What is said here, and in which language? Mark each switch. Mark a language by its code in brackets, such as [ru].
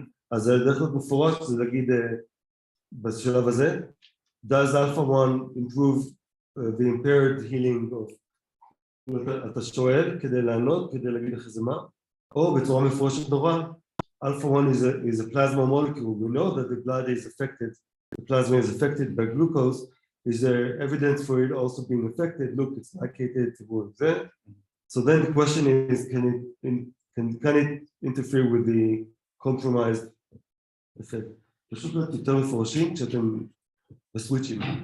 [he] אז הדרך להיות מפורש זה להגיד בשלב הזה, [en] does alpha-1 improve the impaired healing of... [he] אתה שואל כדי לענות, כדי להגיד לך זה מה, או בצורה מפורשת נורא, [en] alpha-1 is a plasma molecule. We know that the blood is affected, the plasma is affected by glucose. Is there evidence for it also being affected? Look, it's glycated towards that. So then the question is, can it interfere with the compromised effect? [he] פשוט להיות יותר מפורשים כשאתם בסוויצ'ים.